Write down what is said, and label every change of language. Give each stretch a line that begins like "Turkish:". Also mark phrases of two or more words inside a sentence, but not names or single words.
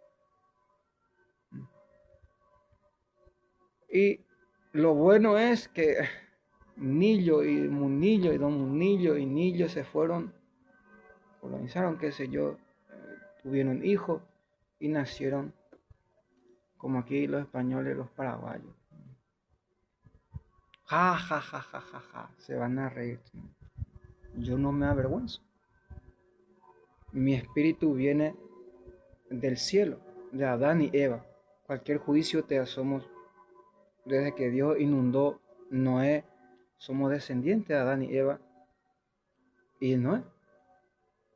Spanish: Y lo bueno es que Nillo y Munillo y Don Munillo y Nillo se fueron, colonizaron, qué sé yo, tuvieron hijos y nacieron como aquí los españoles, los paraguayos. Ja, ja, ja, ja, ja, ja, se van a reír. Yo no me avergüenzo. Mi espíritu viene del cielo, de Adán y Eva. Cualquier juicio te somos, desde que Dios inundó Noé, somos descendientes de Adán y Eva y Noé.